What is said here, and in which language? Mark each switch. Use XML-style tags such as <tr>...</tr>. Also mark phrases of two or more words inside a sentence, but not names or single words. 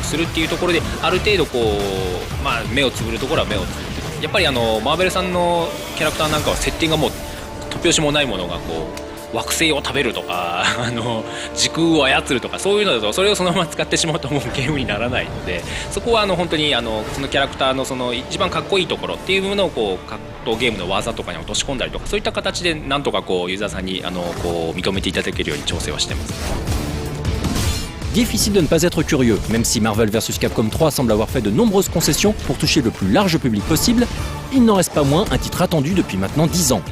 <ja>するっていうところで、ある程度目をつぶるところは目をつぶって、やっぱりマーベルさんのキャラクターなんかは設定がもう突拍子もないものが惑星を食べるとか時空を操るとか、そういうのだとそれをそのまま使ってしまうともうゲームにならないので、そこは本当にそのキャラクターの一番かっこいいところっていうものを格闘ゲームの技とかに落とし込んだりとか、そういった形でなんとかユーザーさんに認めていただけるように調整はしてます。</ja> <fr>Difficile de ne pas être curieux, même si Marvel vs Capcom 3 semble avoir fait de nombreuses concessions pour toucher le plus large public possible, il n'en reste pas moins un titre attendu depuis maintenant 10 ans.</fr>